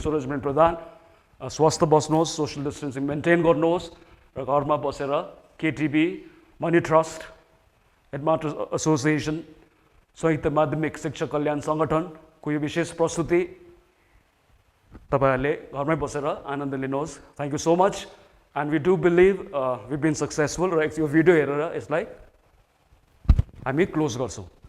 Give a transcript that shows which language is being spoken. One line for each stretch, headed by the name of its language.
Nepali: सूरजमणि प्रधान, स्वस्थ बस्नुहोस्, social distancing maintain गर्नुहोस् र घरमा बसेर KTV, money trust, headmasters association, संयुक्त माध्यमिक शिक्षक कल्याण सङ्गठनको यो विशेष प्रस्तुति तपाईँहरूले घरमै बसेर आनन्द लिनुहोस्।
English: Thank you so much and we do believe we been successful.
Nepali: र यो भिडियो हेरेर यसलाई हामी क्लोज गर्छौँ।